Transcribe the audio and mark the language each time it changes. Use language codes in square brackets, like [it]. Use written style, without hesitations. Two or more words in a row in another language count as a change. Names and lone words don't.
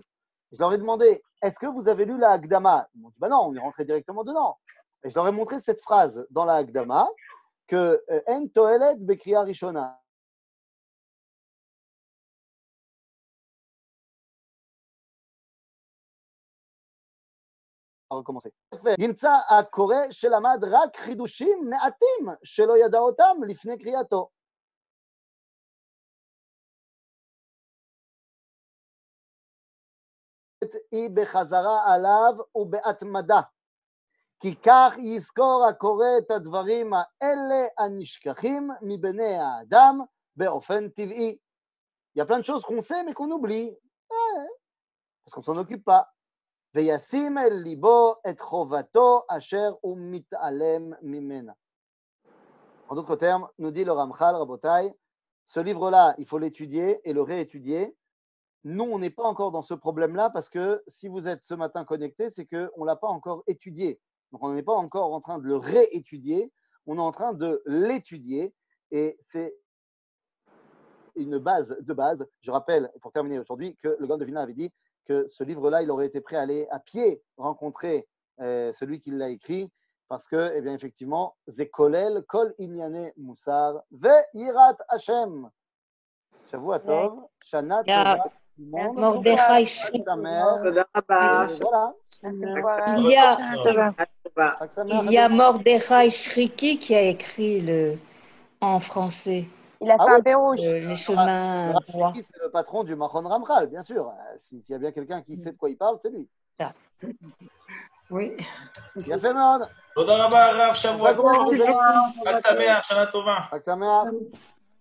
[fr] Je leur ai demandé, est-ce que vous avez lu la Hagdama? Ils m'ont dit, bah non, on est rentré directement dedans. Et je leur ai montré cette phrase dans la Hagdama que [he] אין תועלת בקריאה ראשונה. [fr] On va recommencer. [he] נמצא הקורא שלמד רק חידושים מעטים שלא ידע אותם לפני קריאתו. היא בחזרה עליו ובהתמדה. כי כך יזכור הקורא את הדברים האלה הנשכחים מבני האדם באופן טבעי. [fr] Il y a plein de choses qu'on sait mais qu'on oublie. Parce qu'on ne s'en occupe pas. [he] וישים אל ליבו את חובתו אשר הוא מתעלם ממנה. [fr] En d'autres termes, nous dit le Ramchal, Rabotai, ce livre-là, il faut l'étudier et le réétudier. Nous, on n'est pas encore dans ce problème-là parce que si vous êtes ce matin connecté, c'est qu'on ne l'a pas encore étudié. Donc, on n'est pas encore en train de le réétudier, on est en train de l'étudier et c'est une base de base. Je rappelle, pour terminer aujourd'hui, que le Gaon de Vilna avait dit que ce livre-là, il aurait été prêt à aller à pied rencontrer celui qui l'a écrit parce que, eh bien, effectivement, [he] זה כולל, כל ענייני מוסר, ויראת השם. שבוע טוב, שנה טובה. [fr] Mordechai Shrik. Voilà. Il y a Mordechai Shriki qui a écrit en français. Il a fait un pérouge. Les chemins droits. C'est le patron du Machon Ramchal, bien sûr. S'il y a bien quelqu'un qui sait de quoi il parle, c'est lui. Oui. Bien fait, Mord. [he] תודה רבה, הרב, שבוע טוב. חג שמח, שנה טובה. חג שמח.